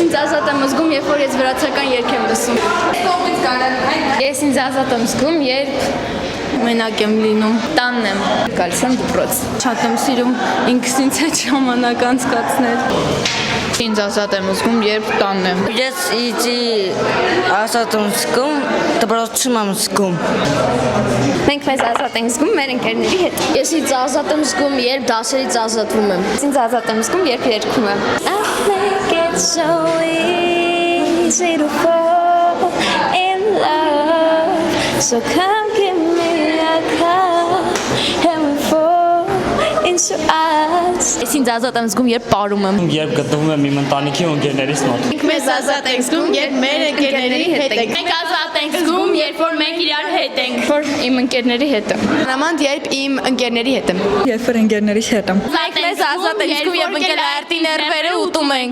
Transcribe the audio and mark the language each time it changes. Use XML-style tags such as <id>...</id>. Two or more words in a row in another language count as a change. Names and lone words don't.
<hy>ազատ եմ զգում, երբ որ ես վրացական երգ եմ լսում։ Ես ինձ ազատ եմ զգում, երբ մենակ եմ լինում, տանն եմ, գալիս եմ դպրոց։ Շատ եմ սիրում ինքս ինձ հետ ժամանակ անցկացնել։ Ինձ ազատ եմ զգում, երբ տանն եմ։ Ես ինձ ազատ եմ զգում, դպրոցում եմ զգում։ Մենք մեզ ազատ ենք զգում մեր ընկերների հետ։ Ես ինձ ազատ եմ զգում, երբ դասերից ազատվում եմ։ Ինձ ազատ եմ զգում, երբ երգում եմ։</hy> <en>I think it's so easy to fall in love. So come give me a call and we fall into us.</en> <hy>Ես ինձ ազատ եմ զգում, երբ պարում եմ։ Երբ գտնվում եմ իմ ընտանիքի ու ընկերներիս մոտ։ Մենք մեզ ազատ ենք զգում, երբ մեր ընկերների հետ ենք։ Մենք ազատ ենք զգում, երբ որ մենք իրար հետ ենք։ Որ իմ ընկերների հետ եմ։ Նմանդ երբ իմ ընկերների հետ եմ։ Երբ որ ընկերներիս հետ եմ։ Մենք մեզ ազատ ենք զգում, երբ ընկերների ներվերը ուտում ենք։</hy>